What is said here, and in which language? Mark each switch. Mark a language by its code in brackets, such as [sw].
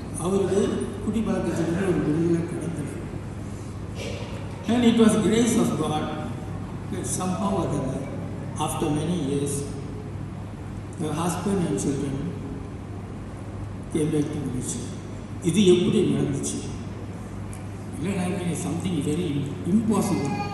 [ta] அவருக்கு குடி பழக்கத்துக்கு ஒரு விடுதலை கிடைக்கல. [en] And it was grace of God that somehow or other, after many years, her husband and children came back to Malaysia. [ta] இது எப்படி நடந்துச்சு? இல்லைன்னா [en] Something very impossible.